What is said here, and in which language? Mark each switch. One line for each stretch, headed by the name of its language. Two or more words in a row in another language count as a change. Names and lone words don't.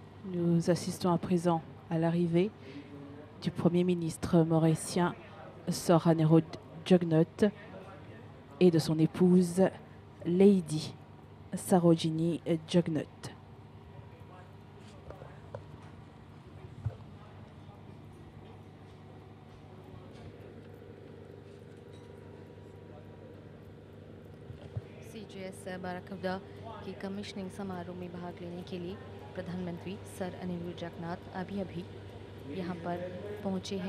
French: Nous assistons à présent à l'arrivée du Premier ministre mauricien Sorhanero Jugnot et de son épouse Lady Sarojini Jugnot.
Hindi: CGS बाराकवडा की कमिश्निंग समारोह में भाग लेने के लिए प्रधानमंत्री सर अनिल जगन्नाथ अभी यहाँ पर पहुँचे हैं।